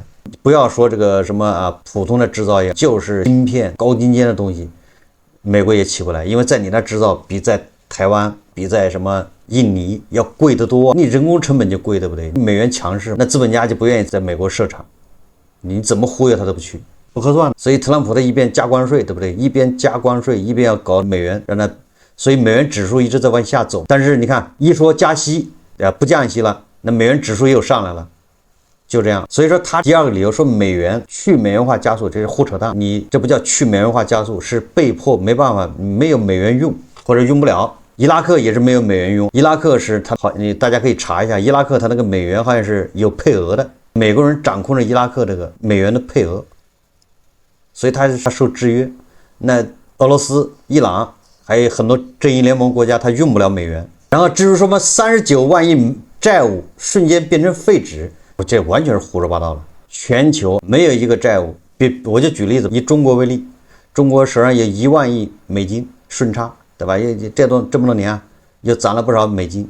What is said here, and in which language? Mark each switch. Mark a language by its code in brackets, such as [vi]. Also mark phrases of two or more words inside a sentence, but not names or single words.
[zh] 不要說這個什麼普通的製造業，就是芯片高精尖的東西，美國也起不來，因為在你那製造比在台灣比在什麼印尼要貴得多，你人工成本就貴，對不對？美元強勢，那資本家就不願意在美國設廠，你怎麼忽悠他都不去。不合算，所以特朗普他一邊加關稅，对不對？一邊加關稅，一邊要搞美元，讓他，所以美元指數一直在往下走。但是你看，一說加息，不降息了，那美元指數又上來了，就這樣。所以說他第2個理由說美元去美元化加速，這是胡扯淡。你這不叫去美元化加速，是被迫没辦法，沒有美元用或者用不了。伊拉克也是没有美元用，伊拉克是他好，大家可以查一下，伊拉克他那個美元好像是有配額的，美國人掌控着伊拉克這個美元的配額。所以他受制約，那俄羅斯、伊朗還有很多正義聯盟國家，他用不了美元。然後至於什麼39萬億債務瞬間變成廢紙，這完全是胡說八道了。全球沒有一個債務，我就舉例子，以中國為例，中國手上有1萬億美金順差，對吧？這麼多年又攢了不少美金。